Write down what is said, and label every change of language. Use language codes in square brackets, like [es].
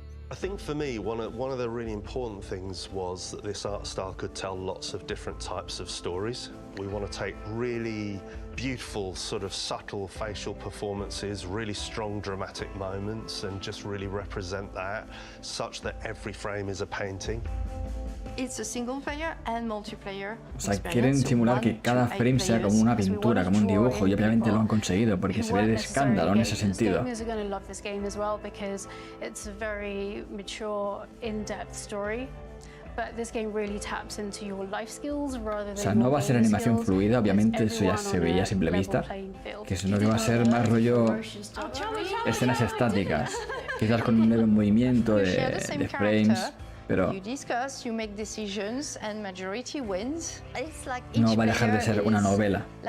[en] I think for me, one of the really important things was that this art style could tell lots of different types of stories. We want to take really beautiful, sort of subtle facial performances, really strong dramatic moments, and just really represent that such that every frame is a painting. It's a single player and multiplayer. [es] O sea, quieren simular que cada frame sea como una pintura, como un dibujo, y obviamente lo han conseguido porque se ve de escándalo en ese sentido. [en] Gamers are going to love this game as well because it's a very mature, in-depth story. But this game really taps into your life skills rather than. [es] O sea, no va a ser animación fluida, obviamente eso ya se veía a simple vista, que sino que va a ser más rollo escenas estáticas, quizás con un leve movimiento de frames. Pero no va a dejar de ser una novela.